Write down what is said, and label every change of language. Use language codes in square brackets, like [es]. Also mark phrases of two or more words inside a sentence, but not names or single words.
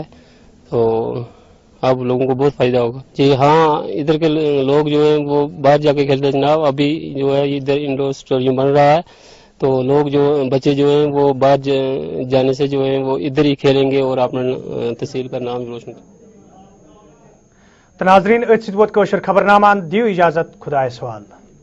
[ur] تو اب لوگوں کو بہت فائدہ ہوگا. جی ہاں، ادھر کے لوگ جو ہیں وہ باہر جا کے کھیلتے ہیں جناب. ابھی جو ہے ادھر انڈور اسٹیڈیم بن رہا ہے، تو لوگ جو بچے جو ہیں وہ باہر جانے سے جو ہیں وہ ادھر ہی کھیلیں گے اور اپنا تحصیل کا نام روشن کریں. [ks] ناظرین ات ست ووت خبر نامہ، دیو اجازت، خدائے سوال.